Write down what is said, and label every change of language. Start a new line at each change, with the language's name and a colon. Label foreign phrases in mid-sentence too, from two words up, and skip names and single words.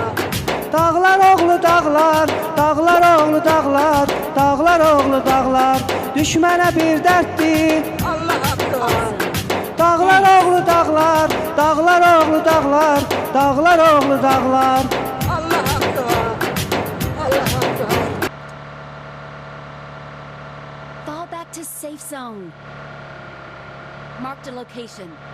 Azerbaijani: Dağlar oğlu dağlar, dağlar oğlu dağlar, dağlar oğlu dağlar, düşmənə bir dərddi. Allah haqqı var. Dağlar oğlu dağlar, dağlar oğlu dağlar, dağlar oğlu dağlar. Allah haqqı var. Allah haqqı var.
English: Fall back to safe zone. Marked a location.